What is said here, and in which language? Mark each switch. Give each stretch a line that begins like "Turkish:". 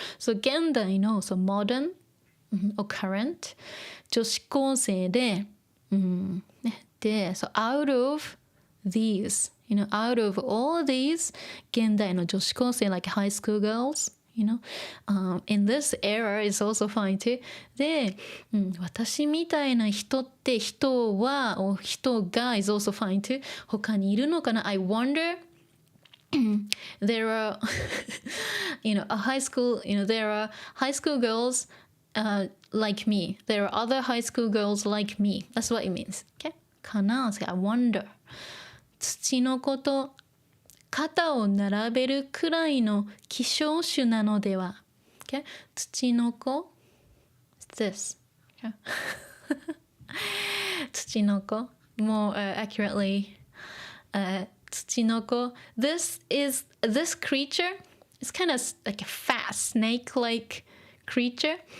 English: So 現代の so modern or current 女子高生で、so out of these, out of all these
Japanese: 現代の女子高生
English: like high school girls, in this era is also fine too.
Japanese: で、私みたいな人って人は or 人が
English: is also fine too.
Japanese: 他にいるのかな
English: I wonder. There are, a high school, there are high school girls like me. There are other high school girls like me. That's what it means. Okay? かな so I wonder.
Japanese: 土の子と肩を並べるくらいの希少種なのでは Okay?
English: 土の子 It's this. Okay? 土の子 More accurately, Tsuchinoko. This creature is kind of like a fast snake-like creature.